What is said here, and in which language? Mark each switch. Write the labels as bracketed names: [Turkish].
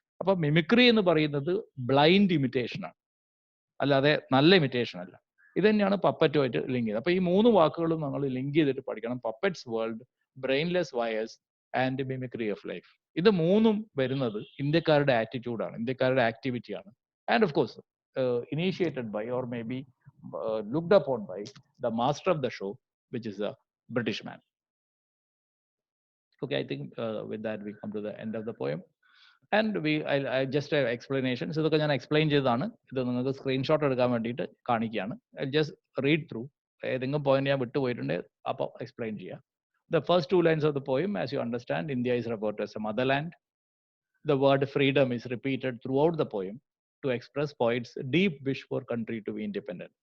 [Malayalam] അപ്പൊ മിമിക്രി എന്ന് പറയുന്നത് ബ്ലൈൻഡ് ഇമിറ്റേഷൻ ആണ്, അല്ലാതെ നല്ല ഇമിറ്റേഷൻ അല്ല. ഇത് തന്നെയാണ് പപ്പറ്റുമായിട്ട് ലിങ്ക് ചെയ്തത്. അപ്പൊ ഈ മൂന്ന് വാക്കുകളും നമ്മൾ ലിങ്ക് ചെയ്തിട്ട് പഠിക്കണം. [English] Puppets world, brainless wires and mimicry of life. [Malayalam] ഇത് മൂന്നും വരുന്നത് ഇന്ത്യക്കാരുടെ ആറ്റിറ്റ്യൂഡാണ്, ഇന്ത്യക്കാരുടെ ആക്ടിവിറ്റിയാണ്. [English] And of course initiated by or may be looked upon by the master of the show, which is a British man. Okay, I think with that we come to the end of the poem. And I just have explanations. [Malayalam] ഇതൊക്കെ ഞാൻ explain ചെയ്തതാണ്. ഇത് നിങ്ങൾക്ക് screenshot എടുക്കാൻ വേണ്ടിയിട്ട് കാണിക്കുകയാണ്. [English] Just read through. [Malayalam] ഏതെങ്കിലും point ഞാൻ വിട്ടുപോയിട്ടുണ്ടെങ്കിൽ അപ്പോൾ എക്സ്പ്ലെയിൻ ചെയ്യാം. [English] The first two lines of the poem, as you understand, India is referred to as a motherland. The word freedom is repeated throughout the poem to express poets' deep wish for country to be independent.